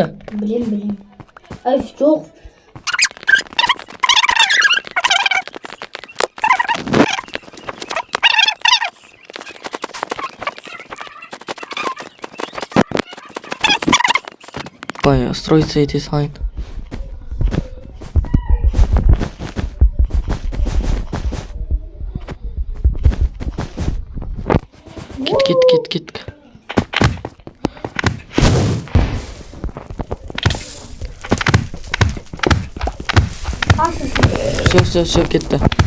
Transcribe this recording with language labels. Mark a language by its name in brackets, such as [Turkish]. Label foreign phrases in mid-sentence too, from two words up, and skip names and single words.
[Kazakh] Білем. Ай, жоқ. Бай, [Russian] строится эти сайт. [Kazakh] Кет. Все, кетті.